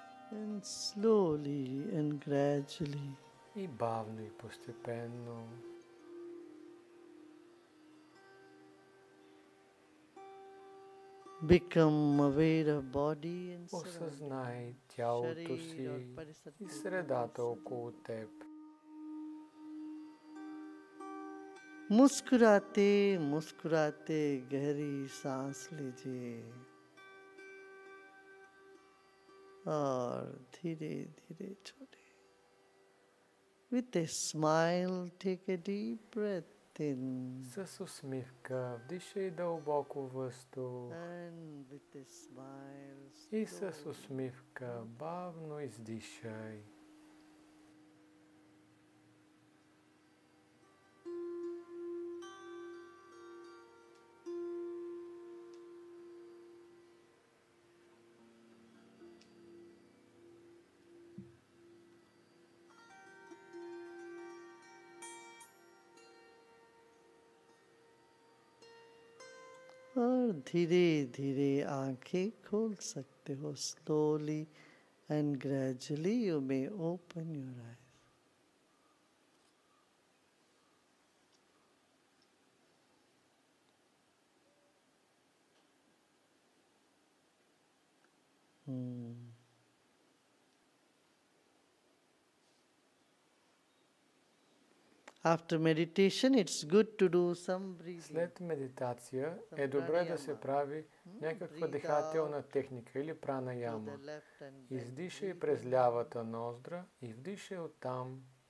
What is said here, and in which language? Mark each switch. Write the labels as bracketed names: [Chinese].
[English] And slowly and gradually [Bulgarian] И бавно и постепенно [English] become aware of body and surroundings. [Bulgarian] осъзнай тялото си и средата около теб. [Hindi] मुस्कुराते मुस्कुराते गहरी सांस लीजिए और धीरे धीरे छोड़े. [English] With a smile, take a deep breath in. [Bulgarian] С усмивка вдишай дълбоко въздух [English] And with a smile, [Bulgarian] и с усмивка бавно издишай. [Hindi] और धीरे धीरे आंखें खोल सकते हो. [English] Slowly and gradually you may open your eyes. After meditation, it's good to do some breathing. [Bulgarian] След медитация е добре да се прави някаква дихателна техника или пранаяма. Издишай през лявата ноздра и вдишай оттам.